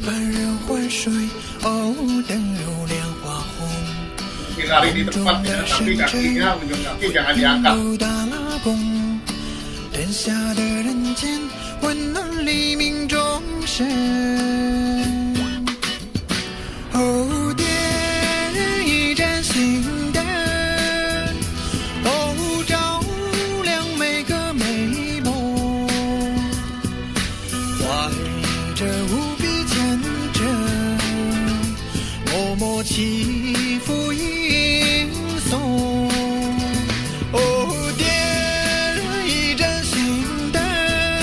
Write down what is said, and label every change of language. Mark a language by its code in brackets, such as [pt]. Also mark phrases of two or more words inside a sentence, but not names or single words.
[id] Mungkin hari ini tepat ya, tapi kakinya, ujung kaki jangan diangkat. [zh] 灯下的人间，温暖黎明钟声。哦，点一盏心灯，哦，照亮每个美梦，怀着无比虔诚，默默祈福吟诵。哦，点一盏心灯。